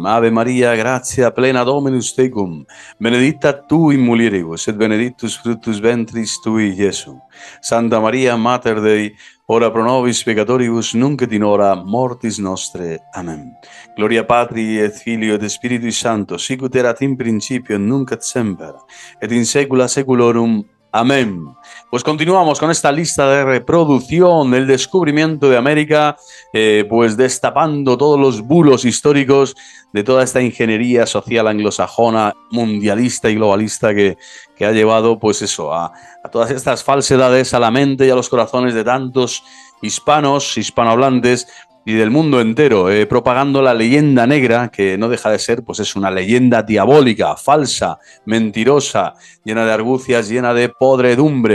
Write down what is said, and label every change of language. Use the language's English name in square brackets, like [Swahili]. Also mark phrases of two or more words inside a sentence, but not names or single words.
[Latin] Ave Maria, gratia plena Dominus tecum, benedicta tu in mulieribus, et benedictus fructus ventris tui, Iesu. Santa Maria, Mater Dei, ora pro nobis peccatoribus, nunc et in hora mortis nostre. Amen. Gloria Patri et Filio et Spiritus Sancto, sicut erat in principio, nunc et semper, et in saecula saeculorum. Amén. [Spanish] Pues continuamos con esta lista de reproducción del descubrimiento de América, pues destapando todos los bulos históricos de toda esta ingeniería social anglosajona, mundialista y globalista que ha llevado, pues eso, a todas estas falsedades a la mente y a los corazones de tantos hispanos, hispanohablantes y del mundo entero, propagando la leyenda negra, que no deja de ser, pues es una leyenda diabólica, falsa, mentirosa, llena de argucias, llena de podredumbre.